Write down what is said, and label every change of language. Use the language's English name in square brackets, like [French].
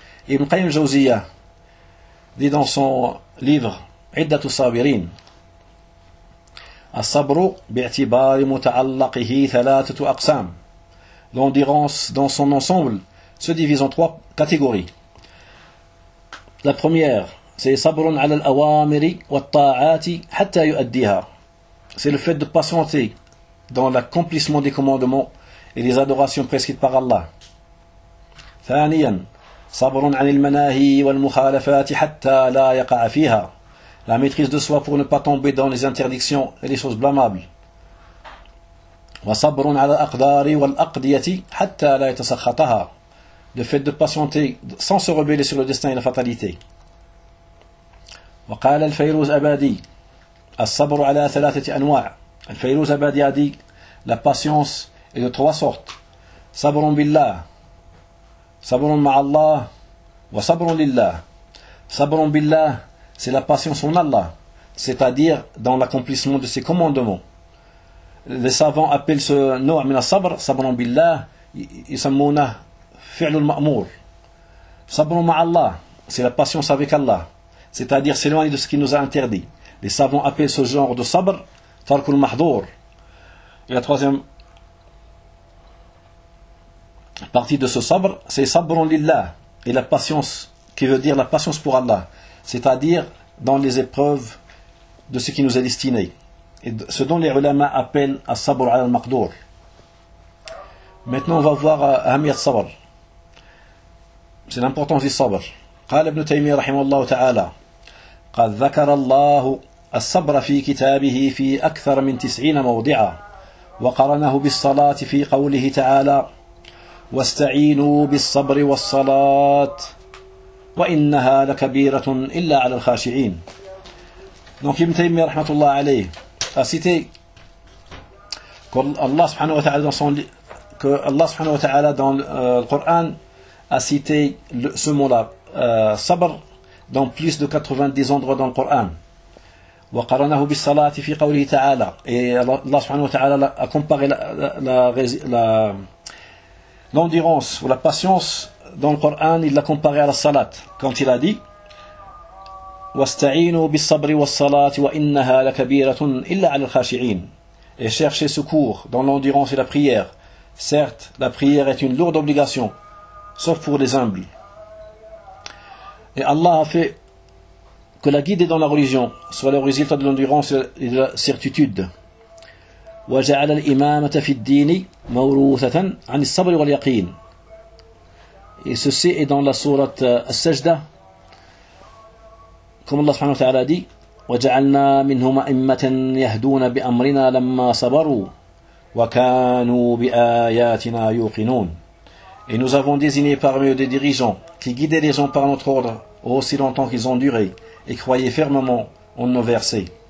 [French] Ibn Qayyim Jawziya dit dans son livre Iddatu Sabirin [Arabic] الصبر باعتبار متعلقه ثلاثة أقسام. [French] L'endurance dans son ensemble se divise en trois catégories. La première, c'est [Arabic] صبر على الأوامر والطاعات حتى يؤديها. [French] C'est le fait de patienter dans l'accomplissement des commandements et les adorations prescrites par Allah. [Arabic] ثانيا, صبر عن المناهي والمخالفات حتى لا يقع فيها. [French] La maîtrise de soi pour ne pas tomber dans les interdictions et les choses blâmables. [Arabic] وصبر على الأقدار والأقضية حتى لا يتسخطها. [French] Le fait de patienter sans se rebeller sur le destin et la fatalité. [Arabic] وقال الفيروز أبادي الصبر على ثلاثة أنواع. [French] الفيروز أبادي a dit la patience est de trois sortes. [Arabic] صبر بالله, صبر مع الله, وصبر لله. صبر بالله, [French] c'est la patience en Allah, c'est-à-dire dans l'accomplissement de ses commandements. Les savants appellent ce nom [Arabic] min al-sabr, sabr billah, yusammuna fi'l al-ma'mur. [French] Sabr ma Allah, c'est la patience avec Allah, c'est-à-dire s'éloigner de ce qui nous a interdit. Les savants appellent ce genre de sabr tarkul mahdour. Et la troisième partie de ce sabr, c'est sabr lillah, et la patience qui veut dire la patience pour Allah, c'est-à-dire dans les épreuves de ce qui nous est destiné, et ce dont les ulama appellent al-sabr al-maqdour. Maintenant, on va voir Ahmiyat sabr. C'est l'importance du sabr. [Arabic] قال ابن تيمية رحمه الله تعالى قد ذكر الله الصبر في كتابه في أكثر من 90 موضعا وقرنه بالصلاة في قوله تعالى واستعينوا بالصبر والصلاة وإنها لكبيرة إلا على الخاشعين. [French] Donc Ibn Taymiyyah rahmatullah alayh a cité qu'Allah subhanahu wa ta'ala dans son que Allah subhanahu wa ta'ala dans le Coran a cité ce mot là sabr dans plus de 90 endroits dans le Coran. [Arabic] وقرنه بالصلاة في قوله تعالى [French] et Allah subhanahu wa ta'ala a comparé la l'endurance ou la patience dans le Coran, il l'a comparé à la salat quand il a dit [Arabic] واستعينوا بالصبر والصلاة وإنها لكبيرة إلا على الخاشعين. [French] Et cherchez secours dans l'endurance et la prière. Certes, la prière est une lourde obligation, sauf pour les humbles. Et Allah a fait que la guidée dans la religion soit le résultat de l'endurance et de la certitude. [Arabic] وجعل الإمامة في الدين موروثة عن الصبر واليقين. [French] Et ceci est dans la sourate As-Sajda. Comme Allah subhanahu wa ta'ala dit, [Arabic] وَجَعَلْنَا مِنْهُمَ أَمَّةً يَهْدُونَ بِأَمْرِنَا لَمَّا صَبَرُوا وَكَانُوا بِآيَاتِنَا يُوقِنُونَ. [French] Et nous avons désigné parmi eux des dirigeants qui guidaient les gens par notre ordre aussi longtemps qu'ils ont duré et croyaient fermement en nos versets.